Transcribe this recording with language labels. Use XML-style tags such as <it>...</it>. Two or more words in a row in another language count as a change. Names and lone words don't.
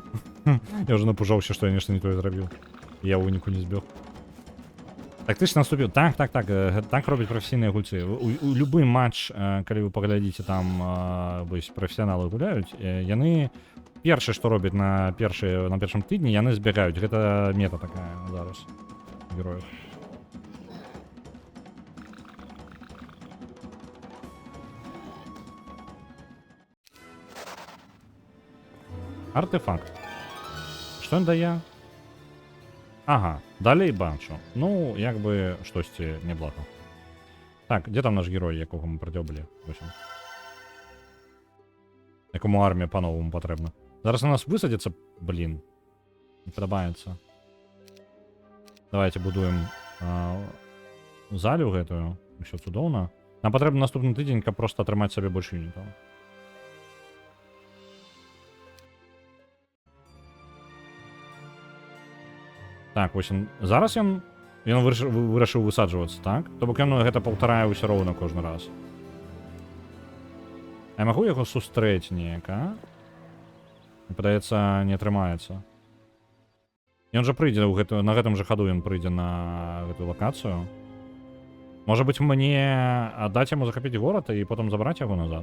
<uk>Я вже напужався, що я нечто не то зробив. Я у уніку не збег. Так ти ж наступив. Так. Так роблять професійні гульці. У любий матч, коли ви поглядите, там професіонали гуляють, яны перше, що роблять на першому тижні,</uk> <be>яны збігають. Гэта мета така зараз героїв.</be> <uk>Артефакт. Що він дає? Ага, далей бачу. Ну, якби штосьці неблаго. Так, де там наш герой, якого ми продьобили? Якому армія по-новому потрібна. Зараз на нас висадиться, блін. Не подобається. Давайте будуємо залю гэтую. Все цудоўна. Нам потрібно наступний тиждень просто отримати собі більше юнітів. Так, ось він. Зараз він вирішив висаджуватися, так?</uk> <be>Тобто він гэта паўтарае ўсё роўна кожны раз. А я магу яго сустрэць неяк, а? Падаецца, не атрымаецца. Ён жа прыйдзе на гэтым жа хаду, ён прыйдзе на гэтую лакацыю. Можа быць, мне аддаць яму захапіць горад і потым забраць яго назад?</be>